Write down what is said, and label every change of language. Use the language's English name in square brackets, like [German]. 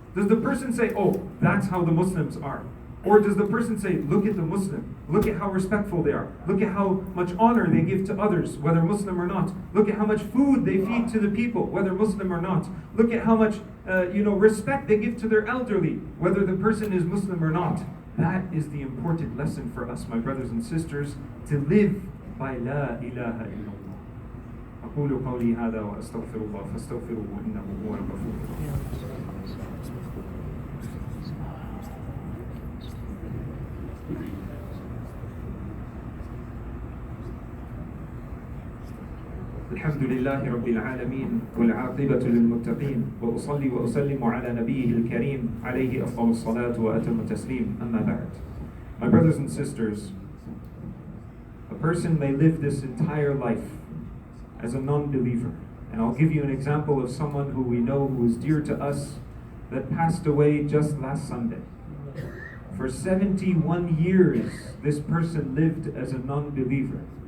[English] Does the person say, oh, that's how the Muslims are? Or does the person say, look at the Muslim, look at how respectful they are, look at how much honor they give to others, whether Muslim or not, look at how much food they feed to the people, whether Muslim or not, look at how much respect they give to their elderly, whether the person is Muslim or not. That is the important lesson for us, my brothers and sisters, to live by La ilaha illallah. [Arabic] أقول قولي هذا وأستغفر الله فاستغفروه إنه هو الغفور الرحيم. الحمد لله رب العالمين والعاقبة للمتقين وأصلي وأسلم على نبيه الكريم عليه أفضل الصلاة وأتم التسليم أما بعد. [English] My brothers and sisters, a person may live this entire life as a non-believer. And I'll give you an example of someone who we know who is dear to us that passed away just last Sunday. For 71 years, this person lived as a non-believer.